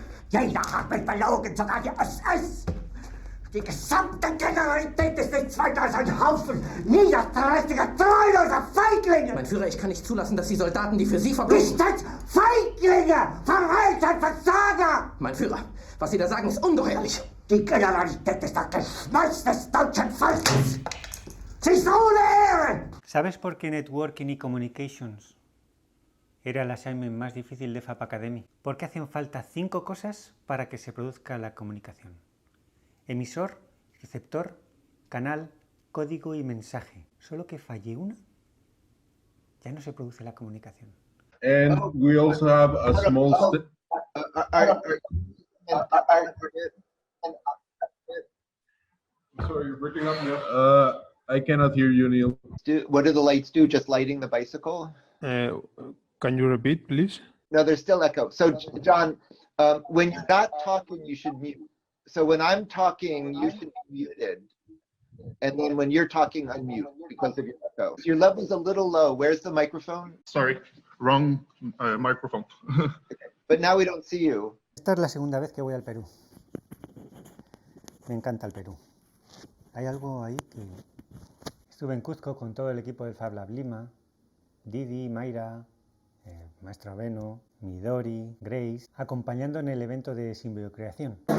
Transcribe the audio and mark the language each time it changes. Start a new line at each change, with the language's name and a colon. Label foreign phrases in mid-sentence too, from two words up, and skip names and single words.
German: Jeder hat mich belogen, sogar die SS! Die gesamte Generalität ist nichts weiter als ein Haufen niederträchtiger, treuloser Feiglinge! Mein Führer, ich kann nicht zulassen, dass die Soldaten, die für Sie verbringen... Nicht als Feiglinge! Verreiter, Versager! Mein Führer, was Sie da sagen, ist ungeheuerlich! Die Generalität ist das Geschmeiß des deutschen Volkes! Sie ist ohne Ehre!
Spanish: ¿Sabes por qué Networking y Communications era el assignment más difícil de Fab Academy? Porque hacen falta 5 cosas para que se produzca la comunicación. Emisor, receptor, canal, código y mensaje. Solo que falle una, ya no se produce la comunicación.
English: And we also have a small Sorry, you're breaking up now. I cannot hear you, Neil. What do the lights do? Just lighting the bicycle? Can you repeat, please? No, there's still echo. So, John, when you're not talking, you should mute. So when I'm talking, you should be muted. And then when you're talking, unmute because of your echo. Your level's a little low. Where's the microphone? Sorry, wrong microphone. Okay. But now we don't see you.
Spanish: Esta es la segunda vez que voy al Perú. Me encanta el Perú. Hay algo ahí que... Estuve en Cuzco con todo el equipo del Fab Lab Lima, Didi, Mayra, Maestro Beno, Midori, Grace, acompañando en el evento de simbiocreación.